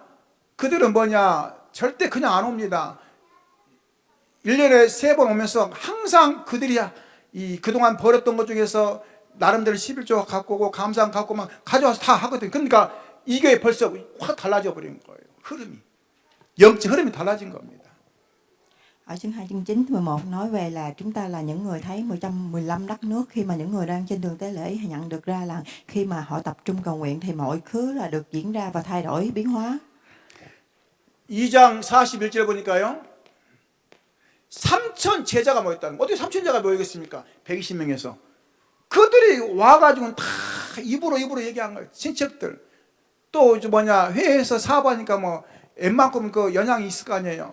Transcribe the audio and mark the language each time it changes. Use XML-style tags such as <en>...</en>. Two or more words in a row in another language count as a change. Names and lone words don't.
<ko>그들은 뭐냐? 절대 그냥 안 옵니다. 1년에 3번 오면서 항상 그들이 이 그동안 벌었던 것 중에서 나름대로 11조 갖고 오고 감사함 갖고 막 가져와서 다 하거든요. 그러니까 이게 벌써 확 달라져 버린 거예요. 흐름이. 영적 흐름이 달라진 겁니다.</ko> <vi>Ở chương 2 chương 9 11 nói về là chúng ta là những người thấy 115 đất nước, khi mà những người đang trên đường tế lễ nhận được ra là khi mà họ tập trung cầu nguyện thì mọi thứ là được diễn ra và thay đổi biến hóa.</vi> <ko>2장 41절 보니까요. 3천 제자가 모였다는 거예요. 어떻게 3천 제자가 모이겠습니까? 120명에서. 그들이 와가지고 다 입으로 얘기한 거예요. 친척들. 또 회에서 사업하니까 뭐 웬만큼 그 영향이 있을 거 아니에요.</ko>